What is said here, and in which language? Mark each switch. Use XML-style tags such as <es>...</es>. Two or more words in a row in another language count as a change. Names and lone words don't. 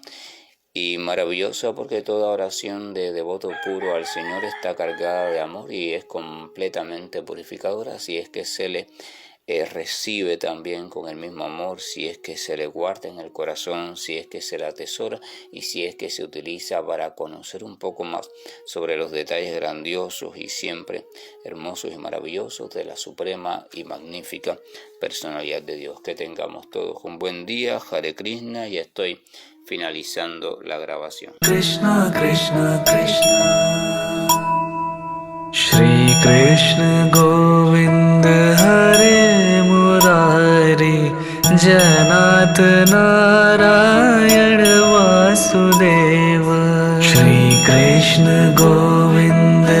<es>Y maravillosa porque toda oración de devoto puro al Señor está cargada de amor y es completamente purificadora, si es que se le recibe también con el mismo amor, si es que se le guarda en el corazón, si es que se la atesora y si es que se utiliza para conocer un poco más sobre los detalles grandiosos y siempre hermosos y maravillosos de la suprema y magnífica personalidad de Dios. Que tengamos todos un buen día.</es> <sa>हरे कृष्ण,</sa> <es>y estoy finalizando la grabación.</es> <sa>कृष्ण कृष्ण कृष्ण श्री कृष्ण गोविन्द हरे मुरारि जनत् नारायण वासुदेव श्री कृष्ण गोविन्द</sa>